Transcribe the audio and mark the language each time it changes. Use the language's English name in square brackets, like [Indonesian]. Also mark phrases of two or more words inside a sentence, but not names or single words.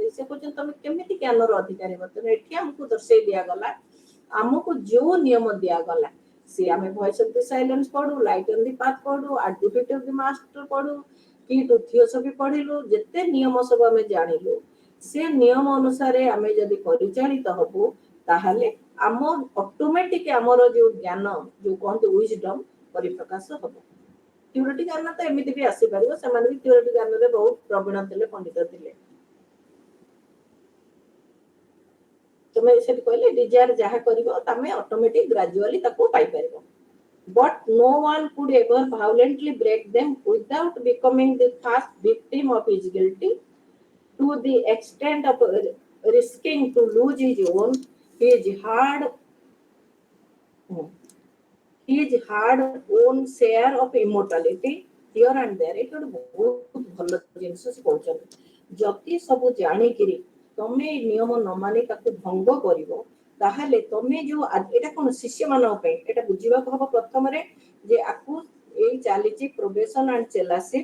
[Odia] ସେ କହୁଛନ୍ତି ତମେ କେମିତି ଜ୍ଞାନର ଅଧିକାରୀ ହବ? ତେଣୁ ଏଠି ଆମକୁ ଦର୍ଶେଇ ଦିଆଗଲା ଆମକୁ ଯୋଉ ନିୟମ ଦିଆଗଲା ସେ ଆମେ ଭଏସ ଅଫ ଦି ସାଇଲେନ୍ସ ପଢୁ, ଲାଇଟ ଅନ ଦି ପାଥ ପଢୁ, ଆଟ ଦି ଫିଟ୍ ଅଫ ଦି ମାଷ୍ଟର ପଢୁ କି ତୃତୀୟସବି ପଢିଲୁ, ଯେତେ ନିୟମ ସବୁ ଆମେ ଜାଣିଲୁ ସେ ନିୟମ ଅନୁସାରେ ଆମେ ଯଦି ପରିଚାଳିତ ହବୁ ତାହେଲେ ଆମ ଅଟୋମେଟିକ ଆମର ଯୋଉ ଜ୍ଞାନ ଯୋଉ କହନ୍ତି ୱିଜଡମ ପରିପ୍ରକାଶ ହବ। ଥିଓରିଟି ଜ୍ଞାନ ତ ଏମିତି ବି ଆସିପାରିବ, ସେମାନେ ବି ଥିଓରିଟି ଜ୍ଞାନରେ ବହୁତ ପ୍ରବୀଣ ଥିଲେ, ପଣ୍ଡିତ ଥିଲେ। ତୁମେ ସେଠି କହିଲେ ଡିଜାୟାର ଯାହା କରିବ ତମେ [English] automatic gradually [Odia] ତାକୁ ପାଇପାରିବ। [English] But no one could ever violently break them without becoming the first victim of his guilty to the extent of risking to lose his hard own share of immortality here and there। [Odia] ଏଇଟା ବହୁତ ଭଲ ଜିନିଷ ସେ କହୁଛନ୍ତି। ଯଦି ସବୁ ଜାଣିକିରି ତମେ ଏଇ ନିୟମ ନ ମାନି ତାକୁ ଭଙ୍ଗ କରିବ ତାହେଲେ ତମେ ଯୋଉ ଏଇଟା କଣ ଶିଷ୍ୟମାନଙ୍କ ପାଇଁ ଏଇଟା ବୁଝିବାକୁ ହବ ପ୍ରଥମରେ ଯେ ଆକୁ ଏଇ ଚାଲିଛି [English] probation and chelaship.